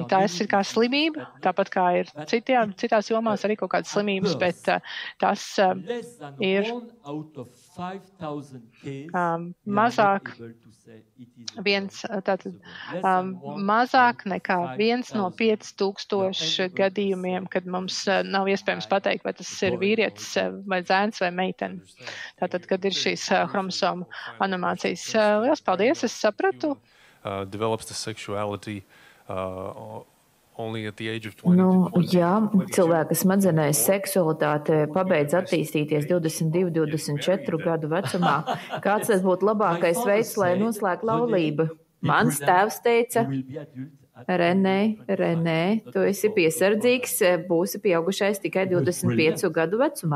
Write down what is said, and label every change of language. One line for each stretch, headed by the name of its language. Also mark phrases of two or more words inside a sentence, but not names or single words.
Latvian: Tās ir kā slimība, tāpat kā ir citās jomās arī kaut kādas slimības, bet tas ir mazāk mazāk nekā 1 no 5000 gadījumiem, kad mums nav iespējams pateikt, vai tas ir vīrietis vai zēns vai meitene. Tātad, kad ir šīs chromosomu anomācijas. Liels paldies, es sapratu.
English: Develops the sexuality only at the age of 20.
Latvian: Jā, cilvēka smadzenēs seksualitāte pabeidz attīstīties 22, 24 gadu vecumā. Kāds tas būtu labākais veids, lai noslēgtu laulību? Mans tēvs teica, Renē, tu esi piesardzīgs, būsi pieaugušais tikai 25 gadu vecumā.